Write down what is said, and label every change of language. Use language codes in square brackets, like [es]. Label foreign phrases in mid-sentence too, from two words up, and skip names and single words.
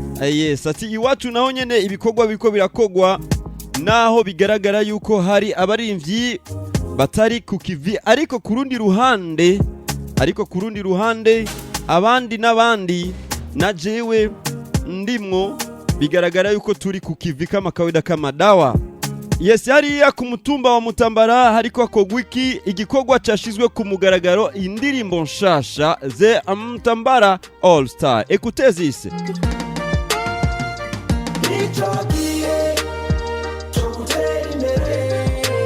[rn] Eh, yes, ati, "Iwacu naho nyene ibikorwa biriko birakogwa, naho bigaragara yuko hari abarimvyi batari ku kivi, ariko ku rundi ruhande, ariko ku rundi ruhande, abandi n'abandi, na jewe ndimwo, bigaragara yuko turi ku kivi [sw] kama kawaida kama dawa." [en] Yes, [rn] hariya ku mutumba wa Mutambara hariko hakorwa iki? Igikorwa cashizwe ku mugaragaro, indirimbo nshasha, [en] The Mutambara All Star. Écoutez this. [rn] Nico gihe cyo gutera imbere.